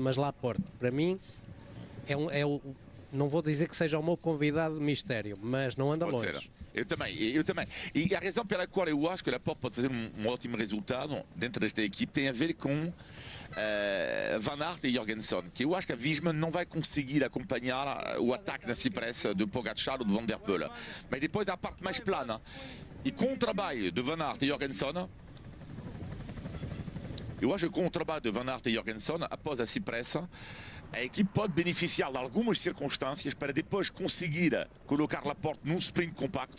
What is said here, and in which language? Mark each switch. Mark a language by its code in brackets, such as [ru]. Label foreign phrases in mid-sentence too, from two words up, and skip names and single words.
[pt] Mas Laporte, para mim, não vou dizer que seja o meu convidado de mistério, mas não anda longe. Eu também. E a razão pela qual eu acho que Laporte pode fazer um ótimo resultado dentro desta equipe tem a ver com Van Aert e Jorgensen, que eu acho que a Visma não vai conseguir acompanhar o ataque na cipressa de Pogačar ou de Van der Poel. Mas depois da parte mais plana, e com o trabalho de Van Aert e Jorgensen, Eu acho que com o trabalho de Van Aert e Jorgensen, após a Cipressa, a equipe pode beneficiar de algumas circunstâncias para depois conseguir colocar Laporte num sprint compacto.